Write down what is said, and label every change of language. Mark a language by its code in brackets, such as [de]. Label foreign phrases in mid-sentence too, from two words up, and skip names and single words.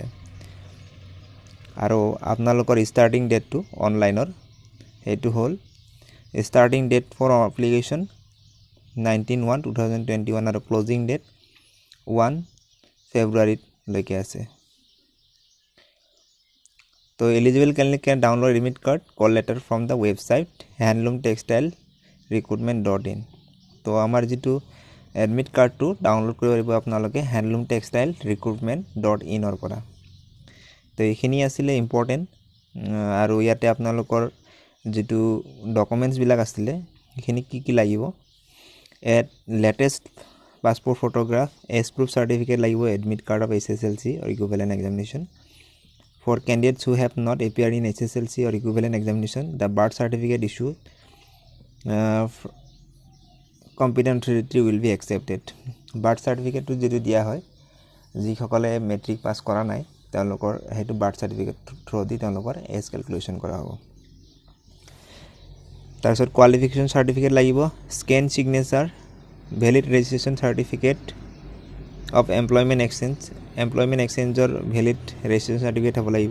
[as] আৰু আপোনালোকৰ [en] starting dateটো [as] অনলাইনৰ হেতু হ'ল [en] starting date for application [as] 19/1/2021 আৰু [en] closing date [as] 1 ফেব্ৰুৱাৰী লৈকে আছে। [en] তো eligible candidate can download admit card call letter from the website handloomtextilerecruitment.in। [as] তো আমাৰ যেটো [en] admit cardটো [as] ডাউনলোড কৰিব পাৰিব আপোনালোকে handloomtextilerecruitment.in ৰ পৰা। তো এইখিনি আছিল ইম্পৰ্টেন্ট। আৰু ইয়াতে আপোনালোকৰ যেটো ডকুমেন্টছ বিলাক আছিল এইখিনি কি লাগিব, [en] at latest passport photograph, age proof certificate [as] লাগিব, [en] admit card of SSLC or equivalent examination. For candidates who have not appeared in SSLC or equivalent examination, the birth certificate issued competent authority will be accepted। birth certificate [as] to যেটো দিয়া হয় যিসকলে মেট্ৰিক পাস কৰা নাই তেওঁলোকৰ হেতু [en] birth certificate through the [as] তেওঁলোকৰ [en] age calculation [as] কৰা হ'ব। তাৰ পিছত [en] qualification certificate [as] লাগিব, [en] scan signature, valid registration certificate of employment exchangeৰ valid registration certificate [as] হ'ব লাগিব।